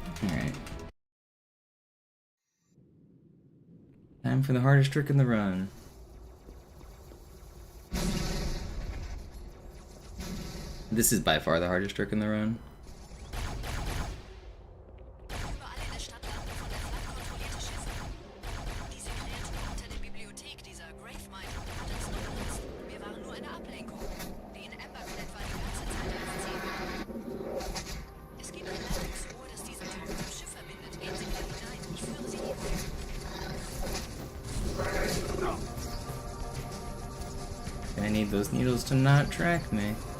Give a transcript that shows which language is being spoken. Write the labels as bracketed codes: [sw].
[en] Alright. Time for the hardest trick in the run. This is by far the hardest trick in the run. [de] Überall in der Stadt landen von der Flak kontrollierte Schiffe. Diese Kreatur unter der Bibliothek, dieser Gravemind, hat uns nur benutzt. Wir waren nur eine Ablenkung. Die in Amberclad war die ganze Zeit auf Ziel. Es gibt ein Leitungsrohr, das diesen Turm zum Schiff verbindet. Gehen Sie mal hinein. Ich führe Sie hierher. [en] I need those needles to not track me.